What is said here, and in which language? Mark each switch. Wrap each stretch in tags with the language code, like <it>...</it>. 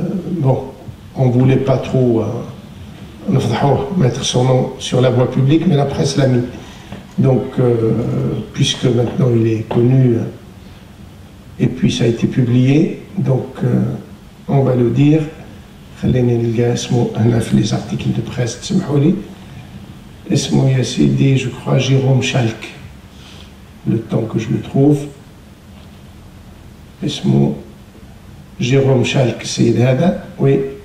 <fr>Bon, on ne voulait pas trop mettre son nom sur la voie publique, mais la presse l'a mis. Donc, puisque maintenant il est connu, et puis ça a été publié, donc on va le dire.</fr> <ar>خليني نلقى اسمه هنا في</ar> <fr>les articles de presse,</fr> <ar>تسمحوا لي. اسمه يا سيدي,</ar> <fr>je crois, Jérôme Chalk. Le temps que je le trouve.</fr> <ar>اسمه</ar> <fr>Jérôme Chalk, c'est</fr> <ar>هذا,</ar> <fr>oui.</fr>